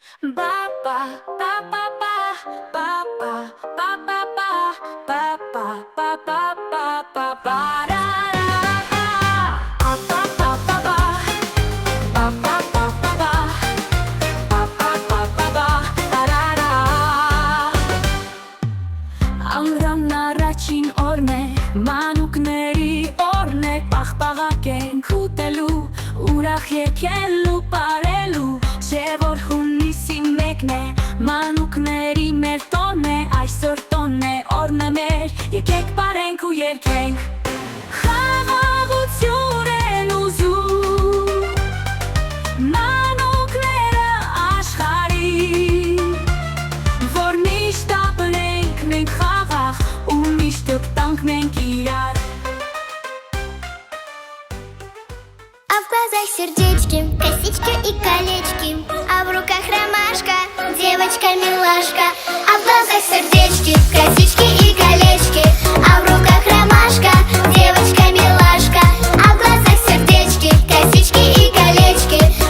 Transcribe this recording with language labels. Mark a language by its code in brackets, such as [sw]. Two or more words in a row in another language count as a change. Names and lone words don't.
[hy] Ba ba ba ba ba ba ba ba ba ba ba ba ba ba ba ba ba da da ba ba ba ba ba ba ba ba ba ba ba ba da da da Ամրան առաջին օրն է մանուկների օրն է պաղպաղակենք ուտելու ուրախ եկելու պարելու Չէ որ հունիսի մեկն է մանուկների մեր տոնն է այսօր տոնն է օրն է մեր եկեք պարենք ու երգենք Խաղաղություն են ուզում մանուկները աշխարհի որ միշտ ապրենք մենք խաղաղ ու միշտ տանք մենք իրար [ru] А в глазах сердечки, косички и колечки А в руках ромашка, девочка-милашка А в глазах сердечки, косички и колечки А в руках ромашка, девочка-милашка А в глазах сердечки, косички и колечки И